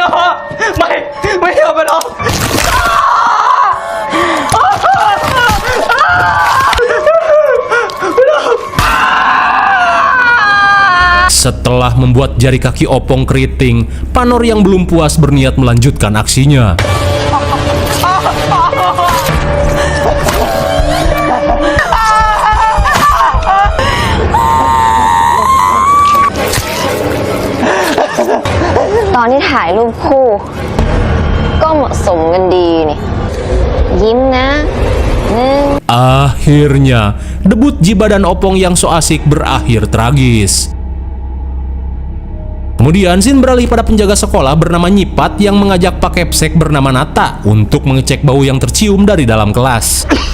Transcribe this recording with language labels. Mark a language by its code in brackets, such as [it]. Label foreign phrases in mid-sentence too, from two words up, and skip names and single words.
[id] Setelah membuat jari kaki Opong keriting, Panor yang belum puas berniat melanjutkan aksinya. [th] Tadi ถ่ายรูปคู่ก็เหมาะสมกันดีนี่ยิ้มนะ [id] Akhirnya, debut Jiba dan Opong yang so asik berakhir tragis. Kemudian scene beralih pada penjaga sekolah bernama Nyipat yang mengajak Pak Kepsek bernama Nata untuk mengecek bau yang tercium dari dalam kelas.